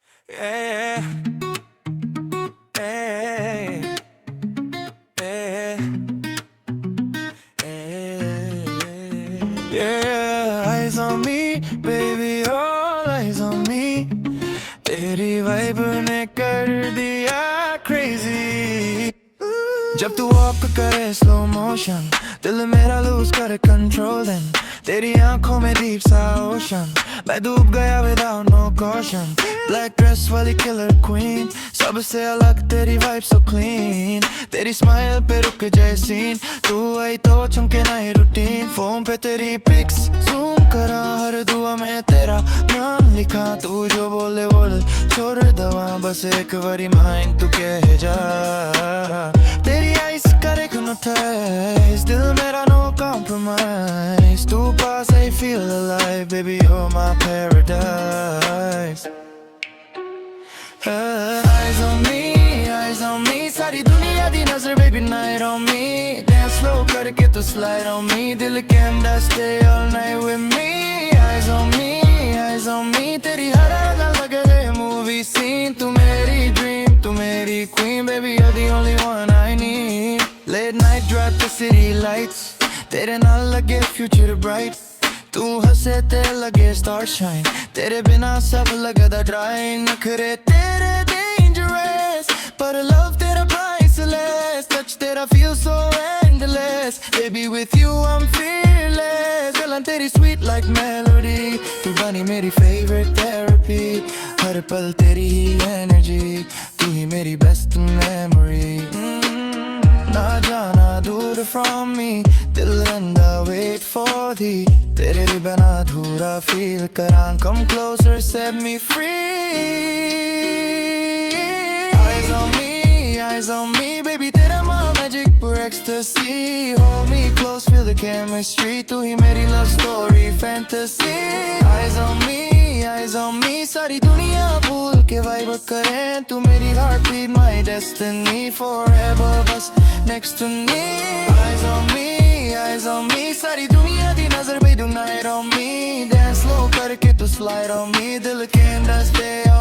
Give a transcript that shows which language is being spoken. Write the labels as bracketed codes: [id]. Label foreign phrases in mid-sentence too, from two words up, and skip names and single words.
[en] Yeah, yeah, yeah, yeah. Eyes on me, baby, all eyes on me. [hi] तेरी वाइब ने कर दिया crazy. जब तू वॉक करे [en] slow motion, [hi] दिल मेरा लूज करे [en] control then. [hi] तेरी आंखों में डीप सा ओशन, मैं डूब गया [en] without no caution. Black dress वाली killer queen, [hi] सबसे अलग तेरी [en] vibe so clean. [hi] तेरी smile पे रुक जाए scene, तू आई तो चमके नई routine. फोन पे तेरी [en] pics zoom [hi] करा, हर दुआ में तेरा नाम लिखा. तू जो बोले बोले छोड़ दवा, बस एक बारी mind तू कह जा. तेरी eyes करे hypnotize, दिल मेरा [en] no compromise. [hi] तू पास [en] I feel alive, baby you're my paradise. Eyes on me, [pa] सारी दुनिया दी नजर [en] baby night on me. Dance slow [hi] करके तू [en] slide on me, [hi] दिल के अंदर [en] stay all night with me. Eyes on me, [hi] तेरी हर अदा लगे है movie scene. तू मेरी [en] dream, [hi] तू मेरी [en] queen, baby you're the only one I need. Late night drive to city lights, [pa] तेरे नाल लगे [en] future bright. [pa] तू हंसे ते लगे [en] star shine, [pa] तेरे बिना सब लगदा dry. [hi] नखरे तेरे dangerous, पर love तेरा priceless. [en] Touch तेरा feel so endless, baby with you I'm fearless. [pa] गलन तेरी [en] sweet like melody, [hi] तू बनी मेरी [en] favorite therapy. [hi] हर पल तेरी ही energy, तू ही मेरी [en] best memory. [hi] ना जाना दूर [en] from me, [pa] दिल रंदा [en] wait for thee. [hi] तेरे बिना अधूरा feel करा, [en] come closer set me free. Eyes on me, baby [hi] तेरा माँ [en] magic for ecstasy. Hold me close, feel the chemistry. [hi] तू ही मेरी [en] love story fantasy. Eyes on me, [hi] सारी दुनिया भूल के vibe करें. तू मेरी [en] heartbeat, my destiny. Forever बस next to me. Eyes on me, [pa] सारी दुनिया दी नजर पे [en] do night on me. Dance slow करके तू slide on me, [hi] दिल के अंदर stay